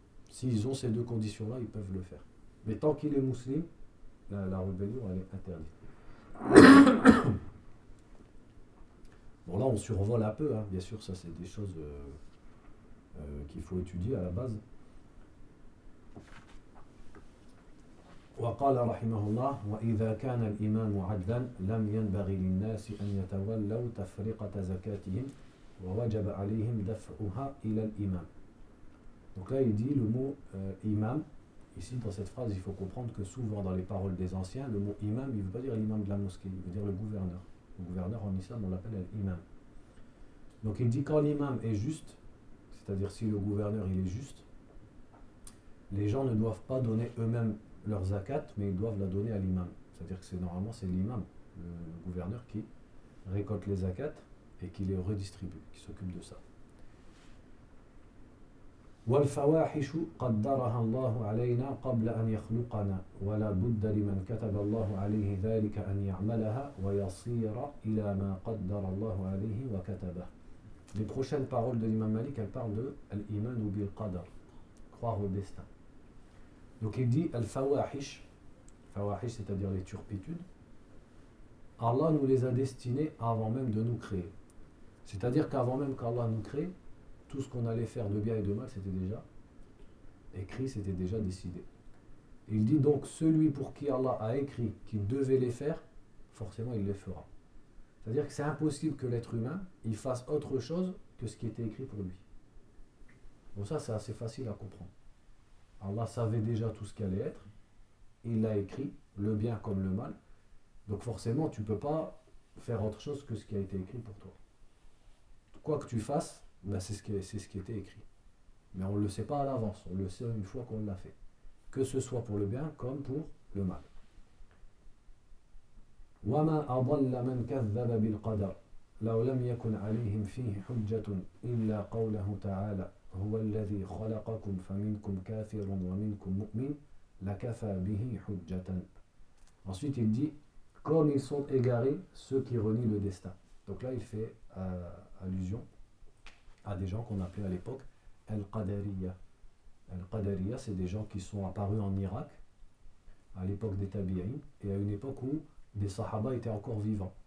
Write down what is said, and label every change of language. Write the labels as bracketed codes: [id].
[fr] S'ils ont ces deux conditions-là, ils peuvent le faire. Mais tant qu'il est musulman, la rébellion, elle est interdite. Bon, là, on survole un peu, hein. Bien sûr, ça, c'est des choses qu'il faut étudier à la base. [ar] وقال رحمه الله وإذا كان الإمام عدلا لم ينبغي للناس أن يتولوا تفرقة زكاتهم ووجب عليهم دفعها إلى الإمام. [fr] Donc là il dit le mot imam, ici dans cette phrase il faut comprendre que souvent dans les paroles des anciens, le mot imam il ne veut pas dire l'imam de la mosquée, il veut dire le gouverneur. Le gouverneur en islam on l'appelle l'imam. Donc il dit quand l'imam est juste, c'est-à-dire si le gouverneur il est juste, les gens ne doivent pas donner eux-mêmes leur zakat, mais ils doivent la donner à l'imam. C'est-à-dire que c'est normalement c'est l'imam, le gouverneur, qui récolte les zakat et qui les redistribue, qui s'occupe de ça. [ar] والفواحش قدرها الله علينا قبل أن يخلقنا ولا بد لمن كتب الله عليه ذلك أن يعملها ويصير إلى ما قدر الله عليه وكتبه. [fr] Les prochaines paroles de l'imam Malik, elles parlent de l'iman ou bil qadar, croire au destin. Donc il dit al-fawahish, fawahish c'est-à-dire les turpitudes, Allah nous les a destinées avant même de nous créer. C'est-à-dire qu'avant même qu'Allah nous crée, tout ce qu'on allait faire de bien et de mal, c'était déjà écrit, c'était déjà décidé. Il dit donc celui pour qui Allah a écrit qu'il devait les faire, forcément il les fera. C'est-à-dire que c'est impossible que l'être humain, il fasse autre chose que ce qui était écrit pour lui. Bon ça c'est assez facile à comprendre. Allah savait déjà tout ce qu'allait être. Il l'a écrit, le bien comme le mal. Donc forcément, tu ne peux pas faire autre chose que ce qui a été écrit pour toi. Quoi que tu fasses, ben c'est ce qui était écrit. Mais on ne le sait pas à l'avance. On le sait une fois qu'on l'a fait. Que ce soit pour le bien comme pour le mal. [ar] وَمَا أَضَلَّ مَنْ كَذَّبَ بِالْقَدَرِ لَوْ لَمْ يَكُنْ عَلِيهِمْ فِيهِ حُجَّةٌ إِلَّا قَوْلَهُ تَعَالَى هو الذي خلقكم فمنكم كافر ومنكم مؤمن لكفى به حجة. [fr] Ensuite il dit comme ils sont égarés ceux qui renient le destin. Donc là il fait allusion à des gens qu'on appelait à l'époque Al-Qadariya. Al-Qadariya c'est des gens qui sont apparus en Irak à l'époque des Tabi'in et à une époque où des Sahaba étaient encore vivants.